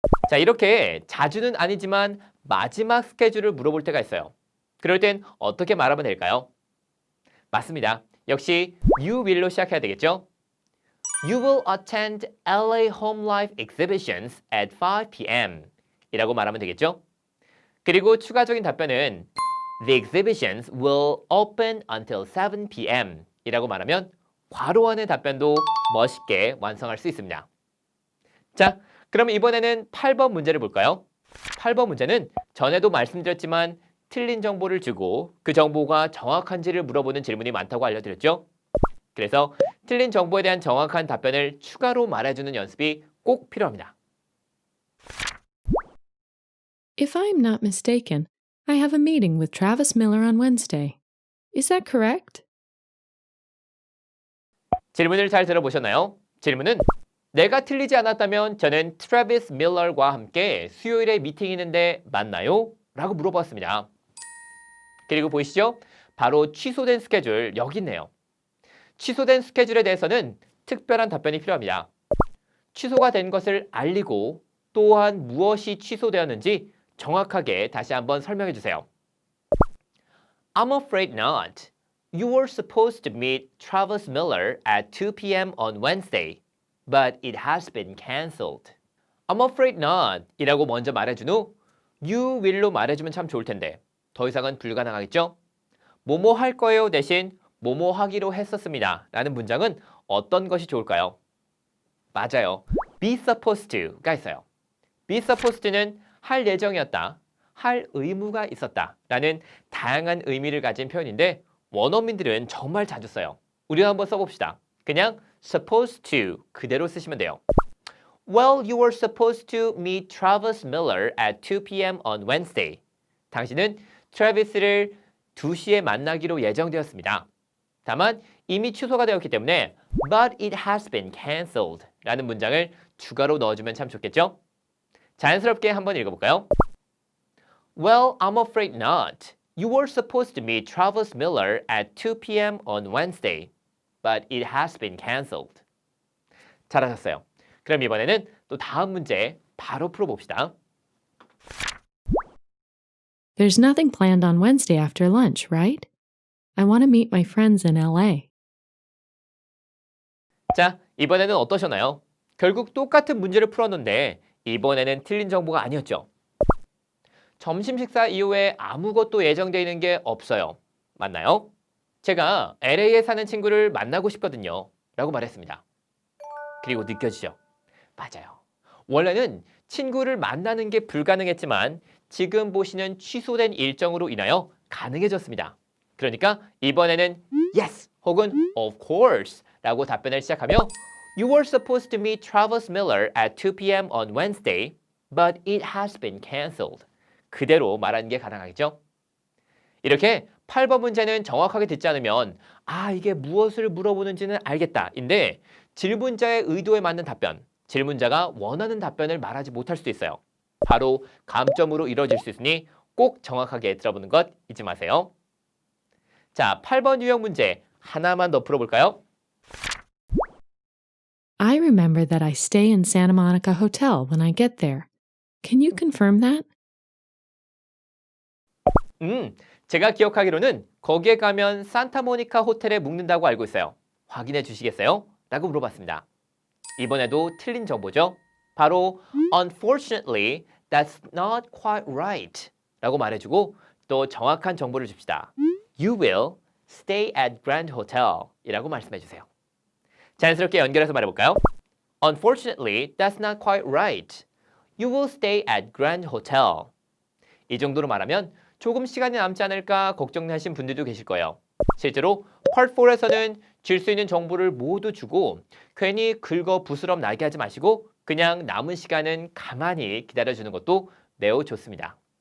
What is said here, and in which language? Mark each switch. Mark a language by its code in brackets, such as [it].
[ko] 자, 이렇게 자주는 아니지만 마지막 스케줄을 물어볼 때가 있어요. 그럴 땐 어떻게 말하면 될까요? 맞습니다. 역시 you will로 시작해야 되겠죠? [en] You will attend LA Home Life Exhibitions at 5 p.m. [ko] 이라고 말하면 되겠죠? 그리고 추가적인 답변은 [en] The exhibitions will open until 7 p.m. [ko] 이라고 말하면 괄호 안의 답변도 멋있게 완성할 수 있습니다. 자, 그럼 이번에는 8번 문제를 볼까요? 8번 문제는 전에도 말씀드렸지만 틀린 정보를 주고 그 정보가 정확한지를 물어보는 질문이 많다고 알려드렸죠? 그래서 틀린 정보에 대한 정확한 답변을 추가로 말해주는 연습이 꼭 필요합니다. [en] If I'm not mistaken, I have a meeting with Travis Miller on Wednesday. Is that correct? [ko] 질문을 잘 들어보셨나요? 질문은 내가 틀리지 않았다면 저는 트래비스 밀러와 함께 수요일에 미팅이 있는데 맞나요? 라고 물어봤습니다. 그리고 보이시죠? 바로 취소된 스케줄 여기 있네요. 취소된 스케줄에 대해서는 특별한 답변이 필요합니다. 취소가 된 것을 알리고 또한 무엇이 취소되었는지 정확하게 다시 한번 설명해 주세요. [en] I'm afraid not. You were supposed to meet Travis Miller at 2 p.m. on Wednesday, but it has been cancelled. I'm afraid not [ko] 이라고 먼저 말해준 후 You will로 말해주면 참 좋을 텐데 더 이상은 불가능하겠죠? 뭐뭐 할 거예요 대신 뭐뭐 하기로 했었습니다 라는 문장은 어떤 것이 좋을까요? 맞아요. [en] be supposed to가 있어요. [ko] be supposed to는 할 예정이었다, 할 의무가 있었다 라는 다양한 의미를 가진 표현인데 원어민들은 정말 자주 써요. 우리가 한번 써봅시다. 그냥 supposed to 그대로 쓰시면 돼요. [en] Well, you were supposed to meet Travis Miller at 2 p.m. on Wednesday. [ko] 당신은 트래비스를 2시에 만나기로 예정되었습니다. 다만 이미 취소가 되었기 때문에 [en] But it has been cancelled [ko] 라는 문장을 추가로 넣어주면 참 좋겠죠? 자연스럽게 한번 읽어볼까요? [en] Well, I'm afraid not. You were supposed to meet Travis Miller at 2 p.m. on Wednesday, but it has been cancelled. [ko] 잘하셨어요. 그럼 이번에는 또 다음 문제 바로 풀어봅시다. [en] There's nothing planned on Wednesday after lunch, right? I want to meet my friends in LA. [ko] 자, 이번에는 어떠셨나요? 결국 똑같은 문제를 풀었는데 이번에는 틀린 정보가 아니었죠. 점심 식사 이후에 아무것도 예정되어 있는 게 없어요. 맞나요? 제가 LA에 사는 친구를 만나고 싶거든요. 라고 말했습니다. 그리고 느껴지죠? 맞아요. 원래는 친구를 만나는 게 불가능했지만 지금 보시는 취소된 일정으로 인하여 가능해졌습니다. 그러니까 이번에는 yes 혹은 of course 라고 답변을 시작하며 [en] You were supposed to meet Travis Miller at 2 p.m. on Wednesday, but it has been cancelled. [ko] 그대로 말하는 게 가능하겠죠? 이렇게 8번 문제는 정확하게 듣지 않으면 이게 무엇을 물어보는지는 알겠다 인데 질문자의 의도에 맞는 답변, 질문자가 원하는 답변을 말하지 못할 수도 있어요. 바로 감점으로 이루어질 수 있으니 꼭 정확하게 들어보는 것 잊지 마세요. 자, 8번 유형 문제 하나만 더 풀어볼까요? [en] I remember that I stay in Santa Monica Hotel when I get there. Can you confirm that? [ko] 제가 기억하기로는 거기에 가면 산타모니카 호텔에 묵는다고 알고 있어요. 확인해 주시겠어요? 라고 물어봤습니다. 이번에도 틀린 정보죠. 바로 [en] Unfortunately, that's not quite right [ko] 라고 말해주고 또 정확한 정보를 줍시다. [en] You will stay at Grand Hotel [ko] 이라고 말씀해 주세요. 자연스럽게 연결해서 말해볼까요? [en] Unfortunately, that's not quite right. You will stay at Grand Hotel. [ko] 이 정도로 말하면 조금 시간이 남지 않을까 걱정하신 분들도 계실 거예요. 실제로 Part 4에서는 줄 수 있는 정보를 모두 주고 괜히 긁어 부스럼 나게 하지 마시고 그냥 남은 시간은 가만히 기다려주는 것도 매우 좋습니다.